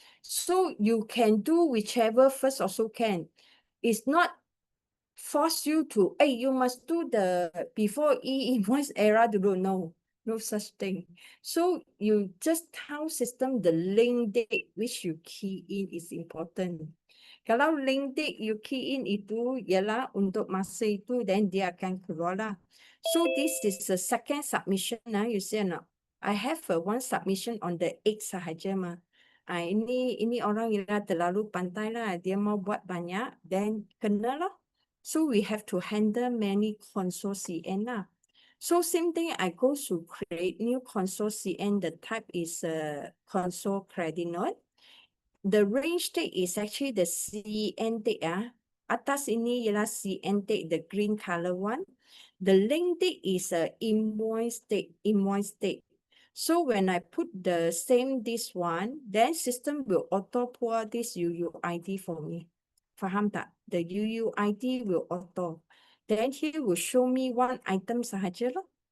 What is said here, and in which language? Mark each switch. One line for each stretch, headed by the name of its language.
English: So you can do whichever first also can. It's not force you to, hey, you must do the before e-invoice era dulu. No such thing. So you just tell system the link date which you key in is important.
Malay: Kalau link date
English: you key in
Malay: itu ialah untuk masa itu, then dia akan keluar lah.
English: So this is the second submission. You see or not? I have one submission on the 8
Malay: sahaja mah. Ini orang ialah terlalu pandai lah. Dia mau buat banyak, then kena lah.
English: So we have to handle many console CN lah. So same thing, I go to create new console CN. The type is console credit note. The range date is actually the CN date.
Malay: Atas ini ialah
English: CN date, the green color one. The link date is invoice date. So when I put the same this one, then system will auto pour this UUID for me.
Malay: Faham tak?
English: The UUID will auto. Then he will show me one item
Malay: sahaja lah.